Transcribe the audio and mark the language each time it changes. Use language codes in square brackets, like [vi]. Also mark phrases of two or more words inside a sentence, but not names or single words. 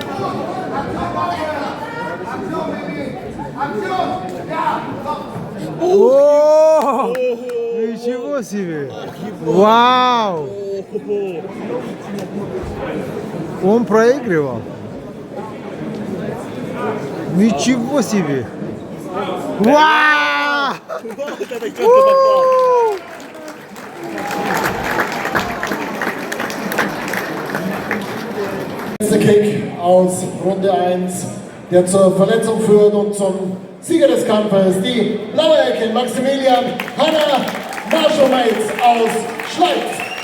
[ru] О! Ничего себе! Вау! Он проигрывал. Ничего себе! Вау! [de] Der Kick aus Runde 1, der zur Verletzung führt und zum Sieger des Kampfes, die blaue Ecke Maximilian Hanna Marschomeitz aus Schleiz.